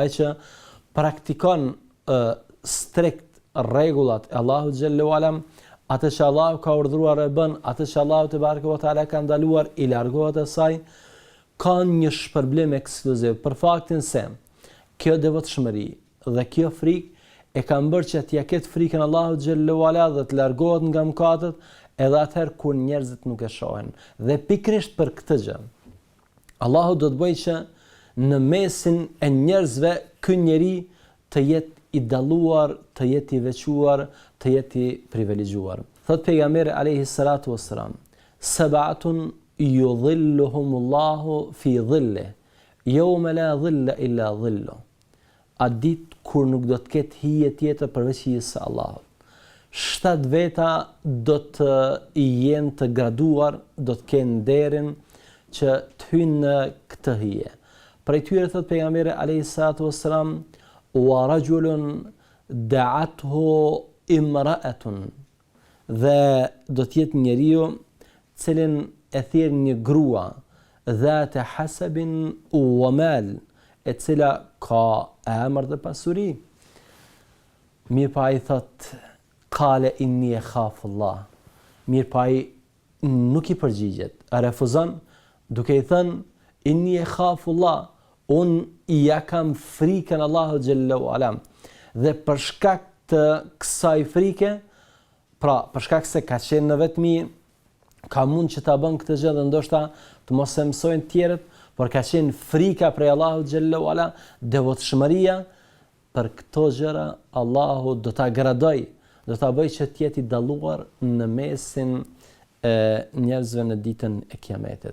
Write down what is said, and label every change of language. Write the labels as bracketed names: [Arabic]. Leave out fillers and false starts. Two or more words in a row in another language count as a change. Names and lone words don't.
[Albanian] ai që praktikon strikt rregullat e Allahut [Arabic] جل وعلا, [Albanian] atë që Allahu ka urdhëruar e bën, atë që Allahu [Arabic] تبارك وتعالى [Albanian] ka ndaluar i largohet asaj, ka një shpërblim ekskluziv për faktin se kjo devotshmëri dhe kjo frikë e ka bërë që t'ia ketë frikën Allahut [Arabic] جل وعلا [Albanian] dhe të largohet nga mëkatet, edhe atëherë kur njerëzit nuk e shohin. Dhe pikërisht për këtë gjë, Allahu do të bëjë që në mesin e njerëzve ky njeri të jetë i dalluar, të jetë i veçuar, të jetë i privilegjuar. Thot pejgamberi [Arabic] عليه الصلاة والسلام: "سبعة يظلهم الله في ظله يوم لا ظل إلا ظله." [Albanian] A ditë kur nuk do të ketë hije tjetër përveç hijes së Allahut. 7 veta do të jenë të graduar, do të kenë nderin që të hyjnë në këtë hije. Prej tyre thot pejgamberi [Arabic] عليه الصلاة والسلام: "ورجل دعته امرأة." [Albanian] Dhe do të jetë njeriu cilin e thirr një grua [Arabic] ذات حسب ومال, [Albanian] e cila ka emër dhe pasuri. Mirë pa i thot: [Arabic] "قال إني أخاف الله." [Albanian] Mirë pa i nuk i përgjigjet, a refuzon duke i thënë: [Arabic] "إني أخاف الله." [Albanian] Unë ja kam frikën Allahu [Arabic] جل وعلا. [Albanian] Dhe për shkak të kësaj frike, pra për shkak se ka qenë në vetmi, ka mund që ta bën këtë gjë dhe ndoshta të mos e mësojnë të tjerët, por ka qenë frika prej Allahu [Arabic] جل وعلا, [Albanian] devotshmëria, për këto gjëra Allahu do ta gradoj, do ta bëj që të jetë i dalluar në mesin e njerëzve në ditën e Kiametit.